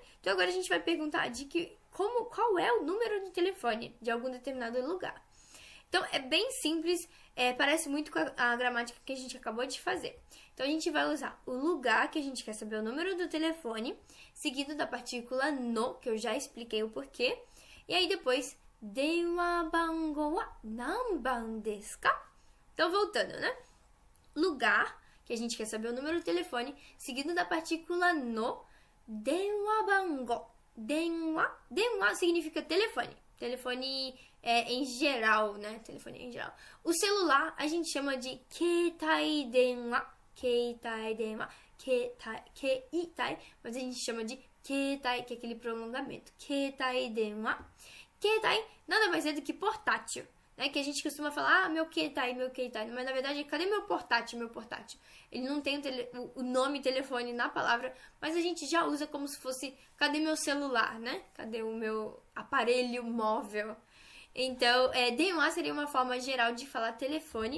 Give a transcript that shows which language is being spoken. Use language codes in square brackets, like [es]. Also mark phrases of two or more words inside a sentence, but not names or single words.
[pt] Então, agora a gente vai perguntar qual é o número do telefone de algum determinado lugar. Então, é bem simples, parece muito com a gramática que a gente acabou de fazer. Então, a gente vai usar o lugar, que a gente quer saber o número do telefone, seguido da partícula no, que eu já expliquei o porquê. E aí, depois, [ja] 電話番号は何番ですか? [pt] Então, voltando, né? Lugar, que a gente quer saber o número do telefone, seguido da partícula no, [ja] 電話番号. [pt] Denwa significa telefone. Telefone em geral, né? Telefone em geral. O celular a gente chama de [ja] 携帯電話. 携帯電話. [pt] Keitai, mas a gente chama de keitai, que é aquele prolongamento. [ja] 携帯電話. [pt] Keitai nada mais é do que portátil, né? Que a gente costuma falar, meu keitai. Mas na verdade, cadê meu portátil? Ele não tem o nome telefone na palavra, mas a gente já usa como se fosse, cadê meu celular, né? Cadê o meu aparelho móvel? Então, denwa seria uma forma geral de falar telefone.